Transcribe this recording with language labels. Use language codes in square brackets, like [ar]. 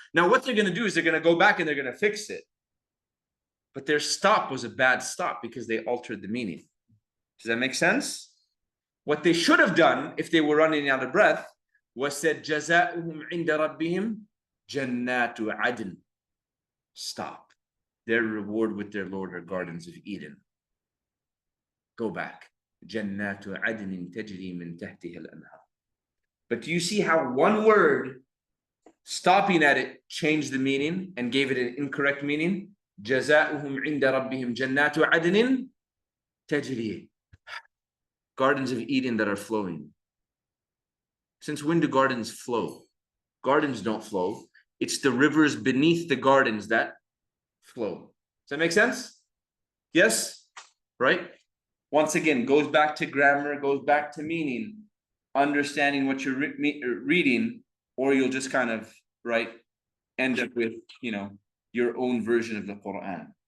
[en] Now what they're going to do is they're going to go back and they're going to fix it. But their stop was a bad stop because they altered the meaning. Does that make sense? What they should have done if they were running out of breath was said [ar] جزاؤهم عند ربهم جنات عدن. [en] Stop. Their reward with their Lord are gardens of Eden. Go back. [ar] جنات عدن تجري من تحتها الأنهار. [en] But do you see how one word, stopping at it, changed the meaning and gave it an incorrect meaning? [ar] جزاؤهم عند ربهم جنات عدن تجري. [en] Gardens of Eden that are flowing. Since when do gardens flow? Gardens don't flow. It's the rivers beneath the gardens that flow. Does that make sense? Yes? Right? Once again, goes back to grammar, goes back to meaning, understanding what you're reading, or you'll just kind of, right, end up with, you know, your own version of the Quran.